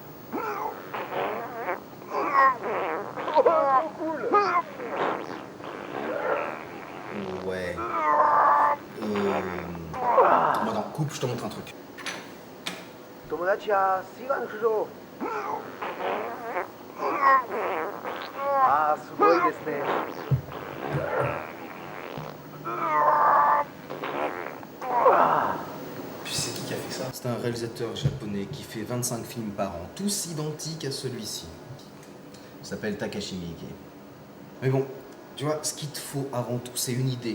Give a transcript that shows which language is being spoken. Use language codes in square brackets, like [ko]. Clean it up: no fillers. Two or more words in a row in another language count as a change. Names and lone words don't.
[fr] Ouais. Bon, non, coupe, je te montre un truc. [ja] 友達はシガの主張。ああ、すごいですね。 [fr] Puis c'est qui a fait ça? C'est un réalisateur japonais qui fait 25 films par an, tous identiques à celui-ci. Il s'appelle Takashi Miike. Mais bon, tu vois, ce qu'il te faut avant tout, c'est une idée.